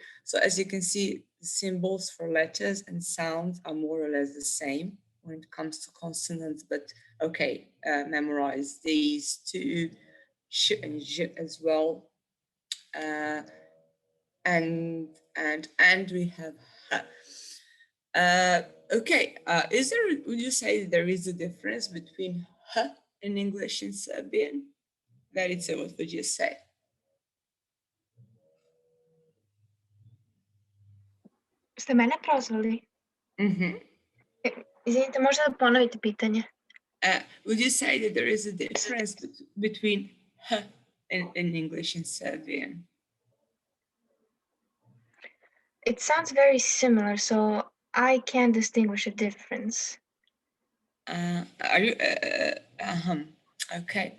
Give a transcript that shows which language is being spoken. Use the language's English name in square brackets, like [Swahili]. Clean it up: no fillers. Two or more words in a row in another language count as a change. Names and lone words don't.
[English] So as you can see, the symbols for letters and sounds are more or less the same when it comes to consonants, but okay, memorize these two, sh and j as well. And we have h. Okay, would you say there is a difference between h in English and Serbian? Verice, what would you say? [Serbian] Ste mene prozvali? Izvinite, možda da ponovite pitanje? [English] Would you say that there is a difference between h in English and Serbian? It sounds very similar, so I can't distinguish a difference. Are you? Okay.